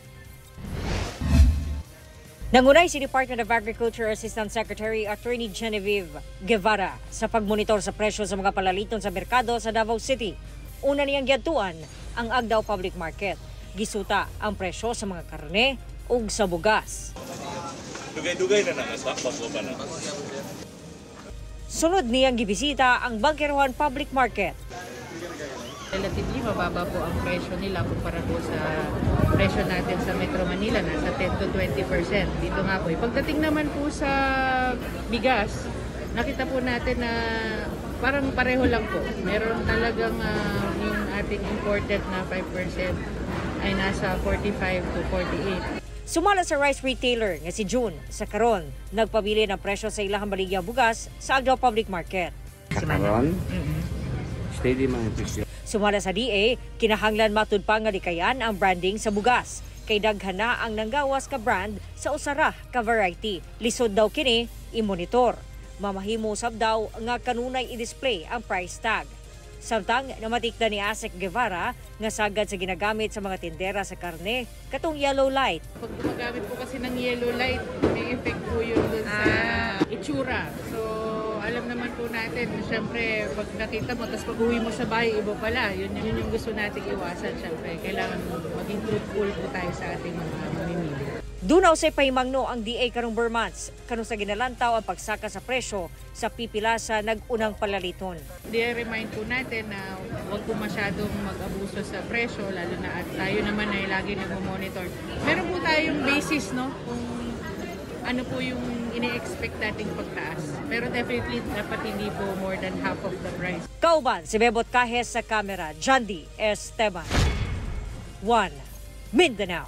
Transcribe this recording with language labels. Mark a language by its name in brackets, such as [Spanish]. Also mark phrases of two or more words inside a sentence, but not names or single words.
[Cebuano] Nangunay si Department of Agriculture Assistant Secretary Attorney Genevieve Guevara sa pagmonitor sa presyo sa mga palaliton sa merkado sa Davao City. Una niyang giadtuan ang Agdao Public Market. Gisuta ang presyo sa mga karne ug sa bugas. Dugay-dugay na nangasak, bago ba na? Sunod niyang gibisita ang Bangkerohan Public Market. [Filipino] Relatively mababa po ang presyo nila kumpara po sa presyo natin sa Metro Manila, nasa 10 to 20%. Dito nga po. Pagdating naman po sa bigas, nakita po natin na parang pareho lang po. Meron talagang yung ating imported na 5% ay nasa 45 to 48. [Cebuano] Sumala sa rice retailer nga si June sa karon nagpabili ng presyo sa ilahang baligya bugas sa Agdao Public Market. Karon, steady man yung presyo. Sumala sa DA, kinahanglan matud pa nga likayan ang branding sa bugas. Kay daghan na ang nanggawas ka brand sa usara ka variety. Lisod daw kini i-monitor. Mamahimo sab daw nga kanunay i-display ang price tag. Samtang namatikda ni Asek Guevara nga sagad sa ginagamit sa mga tindera sa karne katong yellow light. [Filipino] Pag gumagamit po kasi ng yellow light, may effect po yun dun sa itsura. So, alam naman po natin, syempre, pag nakita mo, tapos pag uwi mo sa bahay, iba pala. Yun yung gusto nating iwasan, syempre. Kailangan maging truthful po tayo sa ating mga mamimili. [Cebuano] Dunaw say pahimangno ang DA karong Burmans kanung sa ginalantaw ang pagsaka sa presyo sa pipila sa nag-unang palaliton. [Filipino] I-remind po natin na huwag po masyadong mag-abuso sa presyo, lalo na at tayo naman ay lagi nag-monitor. Meron po tayong basis, no, kung ano po yung ine-expect nating pagtaas. Pero definitely dapat hindi po [English] more than half of the price. [Cebuano] Kauban si Bebot Cajes sa kamera, John D. Esteban. 1 Mindanao.